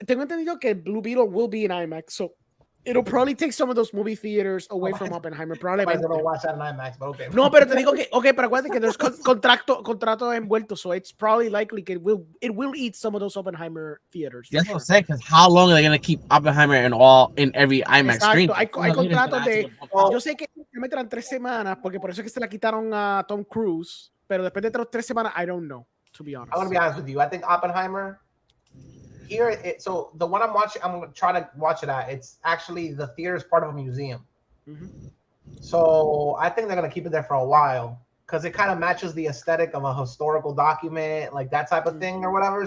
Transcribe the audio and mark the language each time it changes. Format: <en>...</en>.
<es>Tengo entendido que</es> <en>Blue Beetle will be in IMAX, so it'll probably take some of those movie theaters away from Oppenheimer.</en> <es>Probablemente.</es> <en>I don't watch that in IMAX, but okay.</en> <es>No, pero te digo que, okay, pero acuérdate que</es> <en>there's</en> <es>contrato envuelto,</es> <en>so it's probably likely que it will eat some of those Oppenheimer theaters. That's what I'm saying, because how long are they gonna keep Oppenheimer in every IMAX screen?</en> <es>Hay contratos de, yo sé que me meterán 3 semanas, porque por eso es que se la quitaron a Tom Cruise, pero después de 3 semanas,</es> <en>I don't know, to be honest. I'm gonna be honest with you. I think Oppenheimer here. So the one I'm watching, I'm gonna try to watch it at. It's actually the theater is part of a museum. So I think they're gonna keep it there for a while because it kind of matches the aesthetic of a historical document, like that type of thing or whatever.</en>